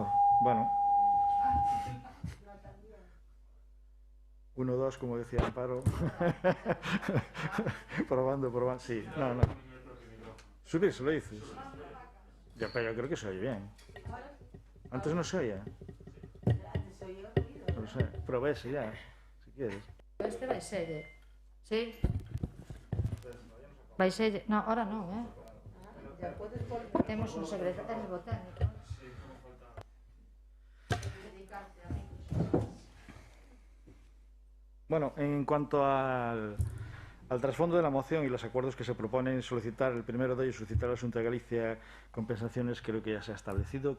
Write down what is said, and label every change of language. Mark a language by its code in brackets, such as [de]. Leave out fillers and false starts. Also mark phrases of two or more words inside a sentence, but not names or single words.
[es] Bueno. 1, 2, como decía Amparo. probando. Sí, no. Subir, se lo dices. Ya, pero yo creo que se oye bien. Antes no se oía. No sé, prueba ese ya, si quieres. [gl] Este vai ser, sí. Vai ser, no, ahora non, Temos un secretario botánico. [es] Bueno, en cuanto al trasfondo de la moción y los acuerdos que se proponen solicitar, el primero de ellos, solicitar a la Xunta de Galicia compensaciones, creo que ya se ha establecido.